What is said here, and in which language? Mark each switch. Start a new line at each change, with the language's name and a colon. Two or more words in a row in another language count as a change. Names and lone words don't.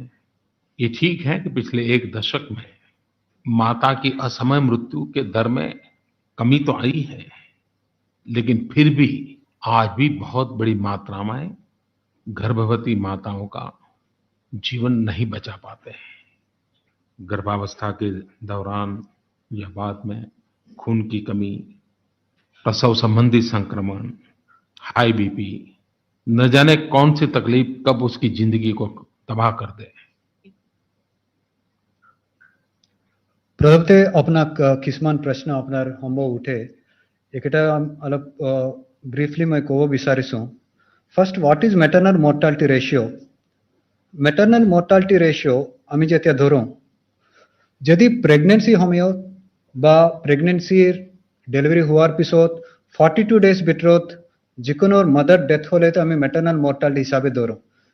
Hindi: ये ठीक है कि पिछले 1 दशक में माता की असमय मृत्यु के दर में कमी तो आई है, लेकिन फिर भी आज भी बहुत बड़ी मात्रा में गर्भवती माताओं का जीवन नहीं बचा पाते हैं। गर्भावस्था के दौरान या बाद में खून की कमी, प्रसव संबंधी संक्रमण,
English: high BP,
Hindi: न जाने कौन सी तकलीफ कब उसकी जिंदगी को तबाह कर दे।
Assamese: প্ৰথমতে আপোনাক কিছুমান প্ৰশ্ন আপোনাৰ সম্ভৱ উঠে, এইকেইটা অলপ ব্ৰিফলি মই ক'ব বিচাৰিছো।
English: first, what is maternal mortality ratio? maternal mortality ratio
Assamese: আমি যেতিয়া ধৰোঁ, যদি প্ৰেগনেন্সি সময়ত বা প্ৰেগনেন্সিৰ ডেলিভাৰী হোৱাৰ পিছত 42 ডেজ ভিতৰত যিকোনো
English: mother death
Assamese: হ'লে আমি
English: maternal mortality
Assamese: হিচাপে ধৰোঁ।